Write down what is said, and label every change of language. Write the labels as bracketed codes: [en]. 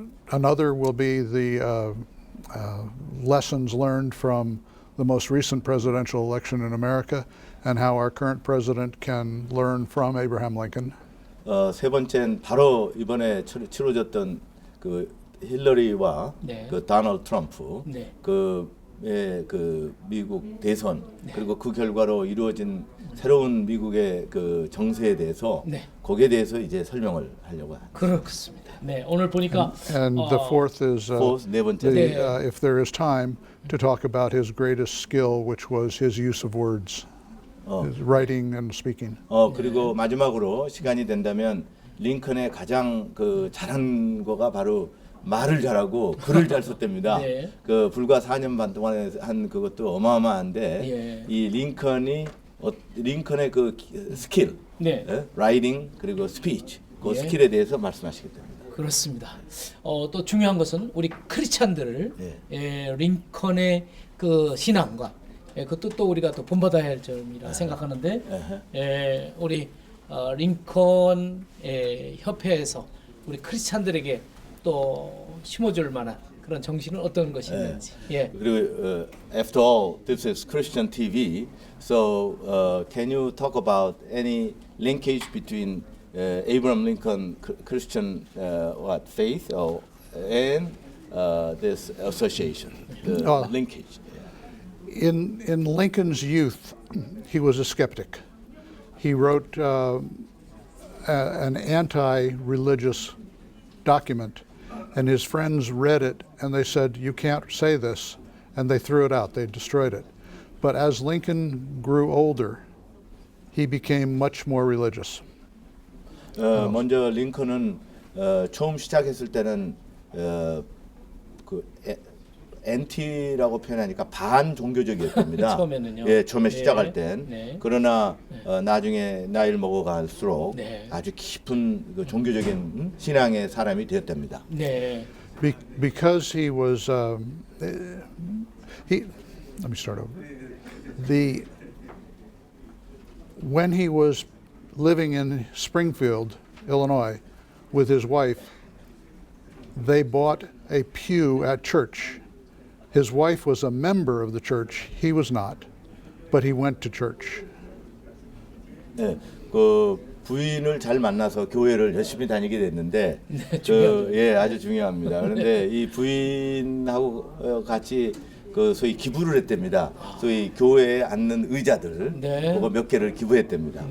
[en] Another will be the lessons learned from the most recent presidential election in America and how our current president can learn from Abraham Lincoln. [ko] 세 번째는 바로 이번에 치러졌던 그 힐러리와 네. 그 도널드 트럼프 네. 그 미국 대선 그리고 그 결과로 이루어진 새로운 미국의 그 정세에 대해서 네. 거기에 대해서 이제 설명을 하려고 합니다. 그렇습니다. 네, 오늘 보니까 [en] And the fourth is [ko] 네 번째. [en] if there is time to talk about his greatest skill, which was his use of words, his writing and speaking. [ko] 그리고 마지막으로 시간이 된다면 링컨의 가장 그 잘한 거가 바로 말을 잘하고 글을 잘 썼답니다. 네. 그 불과 4년 반 동안에 한 그것도 어마어마한데 예. 이 링컨의 그 스킬, 네. 라이팅 그리고 스피치 그 예. 스킬에 대해서 말씀하시겠답니다. 그렇습니다. 또 중요한 것은 우리 크리스찬들을 링컨의 그 신앙과 그것도 또 우리가 또 본받아야 할 점이라 생각하는데 우리 링컨 협회에서 우리 크리스찬들에게 또 심어줄 만한 그런 정신은 어떤 것이 있는지. 예. 그리고 [en] after all, this is Christian TV. So can you talk about any linkage between Abraham Lincoln Christian what faith and this association, the linkage? In Lincoln's youth, he was a skeptic. He wrote an anti-religious document, and his friends read it and they said, "You can't say this," and they threw it out. They destroyed it. But as Lincoln grew older, he became much more religious. [ko] 먼저 링컨은 처음 시작했을 때는 그 엔티라고 표현하니까 반종교적이었답니다. 처음에는요. 예, 처음에 네. 시작할 땐. 네. 그러나 나중에 나이를 먹어갈수록 네. 아주 깊은 그 종교적인 신앙의 사람이 되었답니다. 네. [en] Because he was let me start over. When he was living in Springfield, Illinois, with his wife, they bought a pew at church. His wife was a member of the church. He was not, but he went to church. [ko] 네, 그 부인을 잘 만나서 교회를 열심히 다니게 됐는데, 아주 중요합니다. 그런데 이 부인하고 같이 그 소위 기부를 했답니다. 소위 교회에 앉는 의자들 네. 그거 몇 개를 기부했답니다.